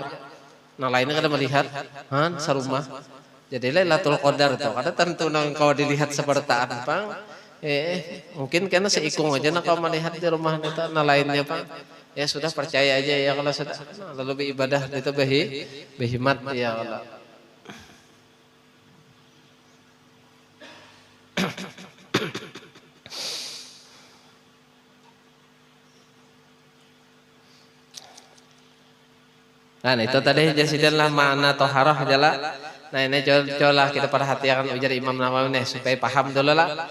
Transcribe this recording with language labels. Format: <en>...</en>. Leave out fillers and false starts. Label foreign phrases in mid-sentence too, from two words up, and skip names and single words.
<bjn>Nah lainnya kada melihat sarumah jadi Lailatul Qadar tuh kada tentu nang kau dilihat seperti apa mungkin karena seikung aja nak kau melihat di rumah itu nah lainnya pak ya sudah percaya aja ya kalau sudah lalu beribadah itu behimat ya Allah.</bjn> <id>Nah itu tadi jadilah makna toharoh adalah nah ini coba kita perhatikan ujar Imam Nawawi nih supaya paham dulu lah.</id>